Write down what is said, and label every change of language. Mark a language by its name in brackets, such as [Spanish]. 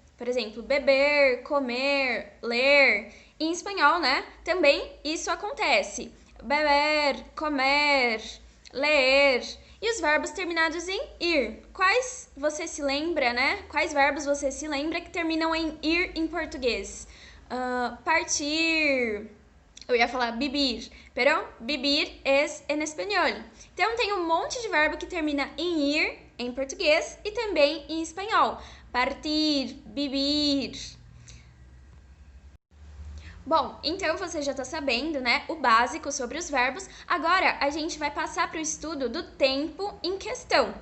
[Portuguese] Por exemplo, beber, comer, ler. Em espanhol, também isso acontece. Beber, comer, ler. E os verbos terminados em ir? Quais você se lembra, Quais verbos você se lembra que terminam em ir em português? Partir. Eu ia falar [Spanish] vivir, pero vivir es en español. [Portuguese] Então, tem um monte de verbo que termina em ir, em português, e também em espanhol. Partir, vivir. Bom, então você já está sabendo, o básico sobre os verbos. Agora, a gente vai passar para o estudo do tempo em questão.